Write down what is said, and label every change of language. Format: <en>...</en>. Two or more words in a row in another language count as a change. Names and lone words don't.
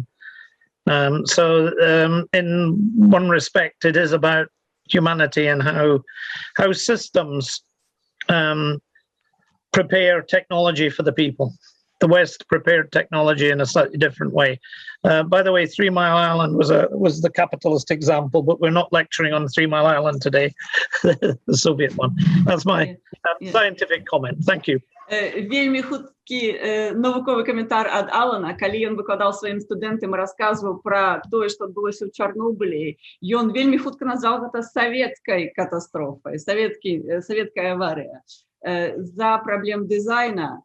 <en>So in one respect, it is about humanity and how systems prepare technology for the people. The West prepared technology in a slightly different way. By the way, 3 Mile Island was the capitalist example, but we're not lecturing on 3 Mile Island today, the Soviet one. That's my scientific comment. Thank you.</en> <be>Вельмі хуткі навуковы каментар ад Алана, калі ён выкладаў сваім студэнтам і расказваў пра тое, што адбылося ў Чарнобылі, ён вельмі хутка назваў гэта савецкай катастрофай, савецкая аварія за праблем дызайна.</be>